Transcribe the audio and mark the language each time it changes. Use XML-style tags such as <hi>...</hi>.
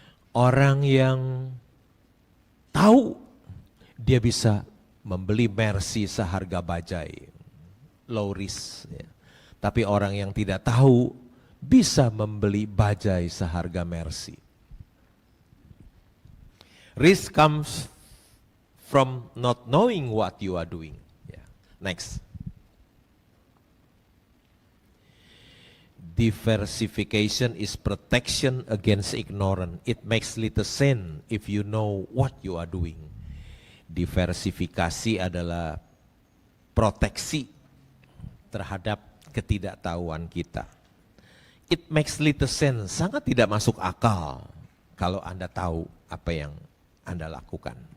<id>Orang yang tahu, dia bisa membeli Mercy seharga bajai,</id> <en>low risk.</en> <id>Tapi orang yang tidak tahu, bisa membeli bajai seharga Mercy.</id> <en>Risk comes from not knowing what you are doing. Next. Diversification is protection against ignorance. It makes little sense if you know what you are doing.</en> <id>Diversifikasi adalah proteksi terhadap ketidaktahuan kita.</id> <en>It makes little sense,</en> <id>sangat tidak masuk akal kalau Anda tahu apa yang Anda lakukan.</id>